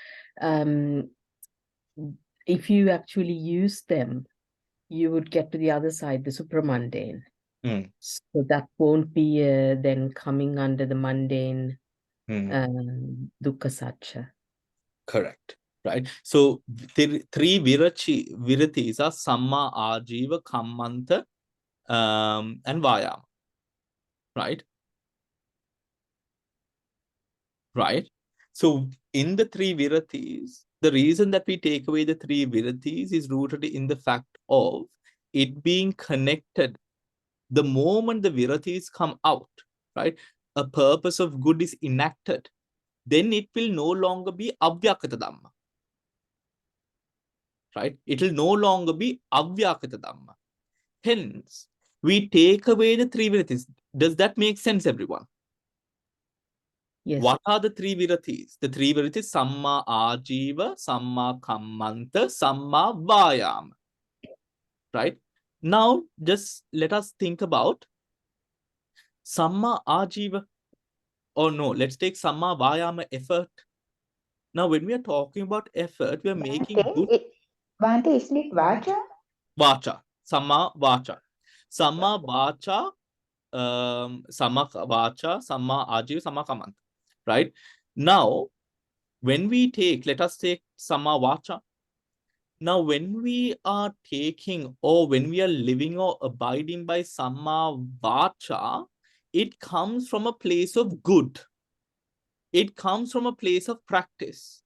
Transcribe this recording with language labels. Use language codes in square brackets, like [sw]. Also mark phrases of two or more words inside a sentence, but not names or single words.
[en] If you actually use them, you would get to the other side, the supramundane. So that won't be then coming under the mundane [pi] dukkha satcha. [en] Correct. Right. So 3 viratis are [pi] samma, ajiva, kammanta, [en] and vayama. Right. Right. So in the 3 viratis, the reason that we take away the 3 viratis is rooted in the fact of it being connected. The moment the viratis come out, right, a purpose of good is enacted, then it will no longer be [pi] avyakata dhamma. [en] Right? It will no longer be [pi] avyakata dhamma. [en] Hence, we take away the 3 viratis. Does that make sense, everyone? Yes. What are the 3 viratis? The 3 viratis: [pi] samma ajiva, samma kammanta, samma vayama. [en] Right? Now, just let us think about [pi] samma ajiva. [en] Or no, let's take [pi] samma vayama, [en] effort. Now, when we are talking about effort, we are making good. Bhante, isn't it vacha? Vacha. [pi] Samma vacha. Samma vacha. Samma vacha. Samma ajiva. Samma kammanta. [en] Right? Now, when we take, let us take [pi] samma vacha. [en] Now, when we are taking or when we are living or abiding by [pi] samma vacha, [en] it comes from a place of good. It comes from a place of practice.